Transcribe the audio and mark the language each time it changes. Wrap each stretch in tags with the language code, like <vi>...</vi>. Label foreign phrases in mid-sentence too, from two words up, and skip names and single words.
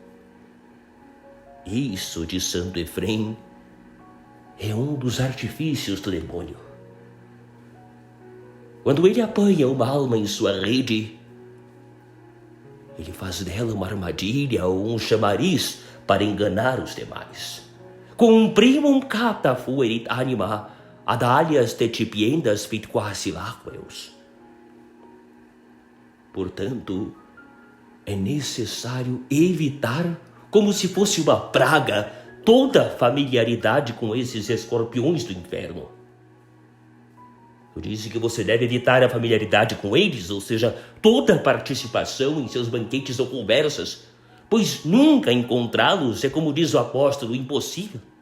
<pt>Isso de Santo Efrem é um dos artifícios do demônio. Quando ele apanha uma alma em sua rede, ele faz dela uma armadilha ou um chamariz para enganar os demais.</pt> <la>Cum primum capta fuerit anima, ad alias tecipiendas fit quasi laqueus.</la> <pt>Portanto, é necessário evitar, como se fosse uma praga, toda familiaridade com esses escorpiões do inferno. Eu disse que você deve evitar a familiaridade com eles, ou seja, toda participação em seus banquetes ou conversas, pois nunca encontrá-los é, como diz o apóstolo, impossível.</pt>